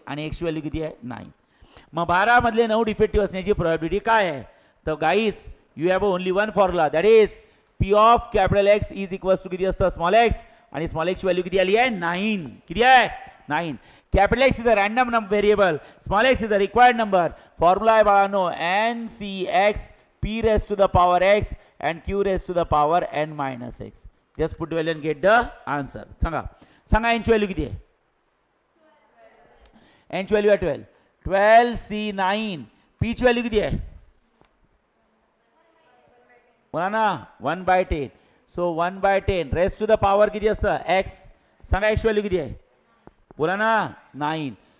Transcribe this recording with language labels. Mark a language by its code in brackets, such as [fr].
[mr] आणि एक्सची व्हॅल्यू किती आहे 9. मग 12 मधले 9 डिफेक्टिव्ह असण्याची प्रोबॅबिलिटी काय आहे. [en] तर guys you have only one formula that is P of capital X is equals to [mr] किती असतं [en] Small X. [mr] आणि स्मॉल एक्सची व्हॅल्यू किती आली आहे 9. किती आहे 9. [en] Capital X is a random variable. Small X is a required number. [mr] Formula आहे बाळांनो [en] NCX P raised to the power x and Q raised to the power n minus x. Just put value and get the answer. [mr] सांगा n ची value किती आहे. n ची value आहे 12. 12C9. p ची value किती आहे बोला ना 1/10. [en] so 1/10 raised to the power [mr] किती असतं x. सांगा x व्हॅल्यू किती आहे बोला ना 9.